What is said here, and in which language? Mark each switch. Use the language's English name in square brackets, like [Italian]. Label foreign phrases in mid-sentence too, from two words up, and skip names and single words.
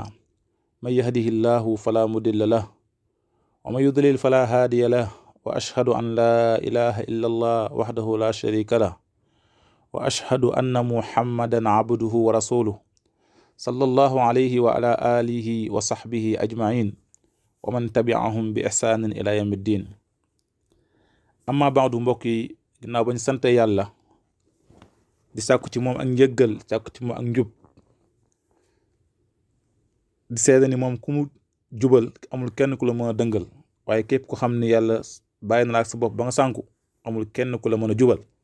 [Arabic] من يهده الله فلا مضل له ومن يضلل فلا هادي له وأشهد أن لا إله إلا الله وحده لا شريك له وأشهد أن محمدا عبده ورسوله صلى الله عليه وعلى آله وصحبه أجمعين ومن تبعهم بإحسان إلى يوم الدين. أما بعد [Wolof] mbokk yi ginnaaw bañ sante yàlla di sàkku ci moom ak njëggal sàkku ci moom ak njub di seede ni moom ku mu jubal amul kenn ku la mën a dëngal, waaye képp ko xam ni yàlla bàyyi na la ak sa bopp ba nga sànku amul kenn ku la mën a jubal.